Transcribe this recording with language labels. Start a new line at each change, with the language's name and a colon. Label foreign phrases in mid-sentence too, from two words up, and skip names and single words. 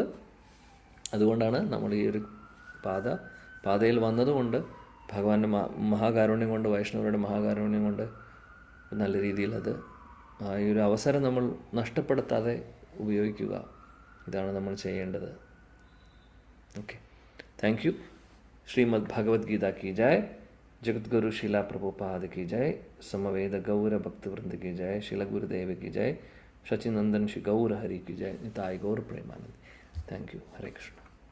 Malayalam: അതുകൊണ്ടാണ് നമ്മൾ ഈ ഒരു പാതയിൽ വന്നതുകൊണ്ട് ഭഗവാന്റെ മഹാകാരുണ്യം കൊണ്ട്, വൈഷ്ണവരുടെ മഹാകാരുണ്യം കൊണ്ട് നല്ല രീതിയിൽ ആ ഒരു അവസരം നമ്മൾ നഷ്ടപ്പെടുത്താതെ ഉപയോഗിക്കുക. ഇതാണ് നമ്മൾ ചെയ്യേണ്ടത്. ഓക്കെ,
English: thank you.
Hindi: ശ്രീമദ് ഭഗവത്ഗീത की जय, जगतगुरु शिला प्रभुपाद की जय, समवेद गौर भक्तवृंद की जय, शिला गुरुदेव की जय, सचिनंदन श्री गौर हरि की जय, निताय गौर प्रेमानंद.
English: Thank you.
Hindi: हरे कृष्ण.